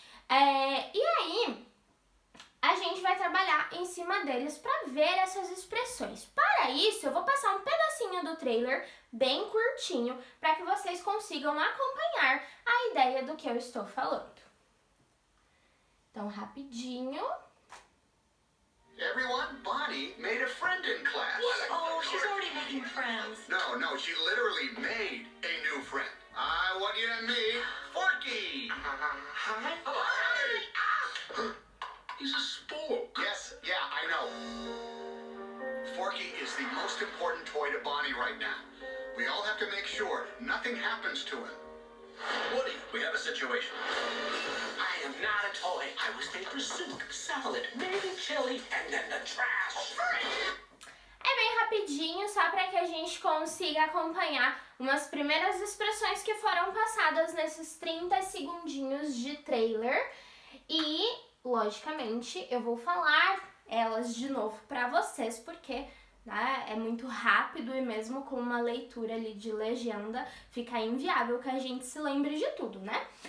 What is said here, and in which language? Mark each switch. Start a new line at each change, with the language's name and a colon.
Portuguese: E aí, a gente vai trabalhar em cima deles para ver essas expressões. Para isso, eu vou passar um pedacinho do trailer bem curtinho para que vocês consigam acompanhar a ideia do que eu estou falando. Então, rapidinho.
English: Yeah. everyone. Bonnie made a friend in class. Oh, she's already making friends. No, she literally made a new friend. I want you to meet Forky. Hi. Hi. He's a spook. Yes, yeah, I know. Forky is the most important toy to Bonnie right now. We all have to make sure nothing happens to him. Woody, we have a situation. I am not a toy. I was made for soup, salad, maybe chili, and then the trash.
Portuguese: É bem rapidinho, só para que a gente consiga acompanhar umas primeiras expressões que foram passadas nesses 30 segundinhos de trailer. E, logicamente, eu vou falar elas de novo para vocês, porque né, é muito rápido e mesmo com uma leitura ali de legenda fica inviável que a gente se lembre de tudo, né?